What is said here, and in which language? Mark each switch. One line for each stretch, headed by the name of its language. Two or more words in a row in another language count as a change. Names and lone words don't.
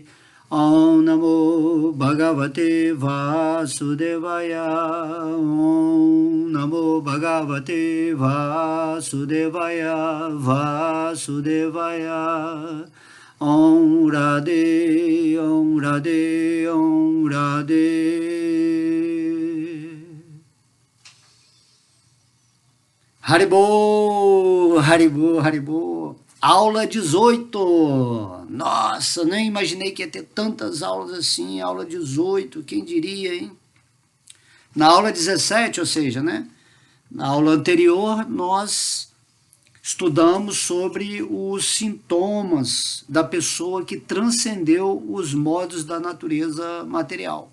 Sanskrit: Om Namo Bhagavate Vasudevaya, Om Namo Bhagavate Vasudevaya, Vasudevaya. Om Radhe, Om Radhe, Om Radhe. Haribo, Haribo, Haribo.
Portuguese: Aula 18. Nossa, nem imaginei que ia ter tantas aulas assim. Aula 18, quem diria, hein? Na aula 17, ou seja, né? Na aula anterior, nós estudamos sobre os sintomas da pessoa que transcendeu os modos da natureza material.